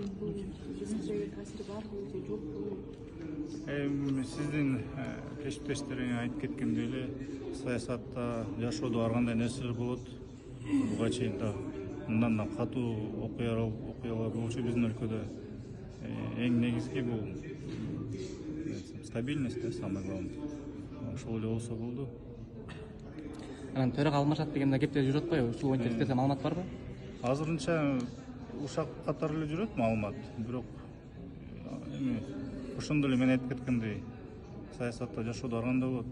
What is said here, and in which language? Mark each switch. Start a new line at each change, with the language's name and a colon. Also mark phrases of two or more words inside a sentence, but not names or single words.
Kyrgyz: Бул жөнөкөй таасири барбы же жокпу? Сиздин кесиптештериңер айтып кеткендей эле саясатта жашоодо ар кандай нерселер болот. Буга чейин да мындан да катуу окуялар болчу биздин өлкөдө. Эң негизги бул
Russian: стабильность, самое главное.
Kyrgyz: Ошол эле болсо болду. Анан төрага алмашат деген да кептер жүрүп атпайбы? Ушул боюнча сиздерде маалымат барбы? Азырынча ушак катары эле жүрөт маалымат. Бирок эми ошондой эле мен айтып кеткендей саясатта жашоодо ар кандай болот.